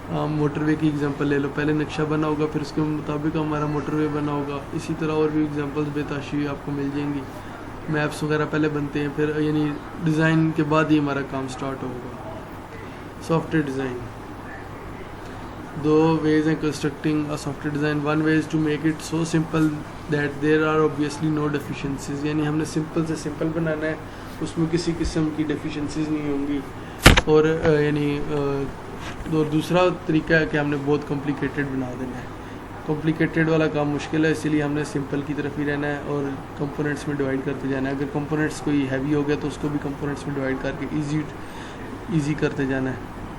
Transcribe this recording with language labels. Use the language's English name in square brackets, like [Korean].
[Urdu] Motor وے کی example لے لو, پہلے نقشہ بنا ہوگا پھر اس کے مطابق ہمارا موٹر وے بنا ہوگا. اسی طرح اور بھی ایگزامپلس بے تحاشی آپ کو مل جائیں گی. میپس وغیرہ پہلے بنتے ہیں, پھر یعنی ڈیزائن کے بعد ہی ہمارا کام سٹارٹ ہوگا. سافٹ ویئر ڈیزائن, دو ویز ہیں [English] Constructing a software design. One way is to make it so simple that there are obviously no deficiencies. [Urdu] یعنی ہم نے سمپل سے سمپل بنانا ہے, اس میں کسی قسم کی ڈیفیشنسیز نہیں ہوں گی. اور یعنی دوسرا طریقہ ہے کہ ہم نے بہت کمپلیکیٹڈ بنا دینا ہے. کمپلیکیٹڈ والا کام مشکل ہے, اسی لیے ہم نے سمپل کی طرف ہی رہنا ہے اور کمپوننٹس میں ڈیوائڈ کرتے جانا ہے. اگر کمپوننٹس کوئی ہیوی ہو گیا تو اس کو بھی کمپوننٹس میں ڈیوائڈ کر کے ایزی کرتے جانا ہے.